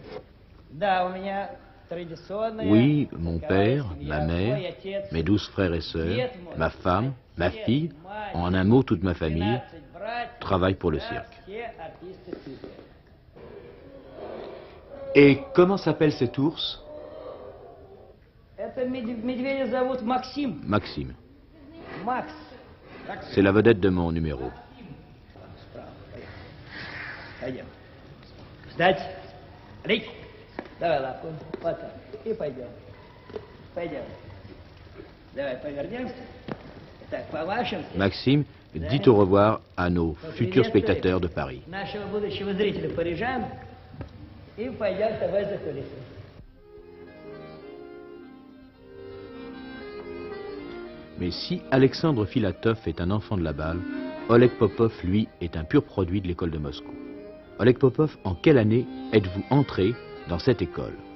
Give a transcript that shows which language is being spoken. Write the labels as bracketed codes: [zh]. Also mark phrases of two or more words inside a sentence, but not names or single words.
[fr] Oui, mon père, ma mère, mes 12 frères et sœurs, ma femme, ma fille, en un mot toute ma famille, travaille pour le cirque. Et comment s'appelle cet ours? [ru] Это медведя зовут Максим. [fr] Maxime. [ru] Макс. [fr] C'est la vedette de mon numéro. [ru] Пойдем. Встать. Рик. Давай лапку. Вот так. И пойдем. Пойдем. Давай повернемся. Так, по-вашему. [fr] Maxime dit au revoir à nos futurs spectateurs de Paris. [ru] Нашего будущего зрителя парижан. И пойдем с тобой за кулисы. [fr] Mais si Alexandre Filatov est un enfant de la balle, Oleg Popov, lui, est un pur produit de l'école de Moscou. Oleg Popov, en quelle année êtes-vous entré dans cette école?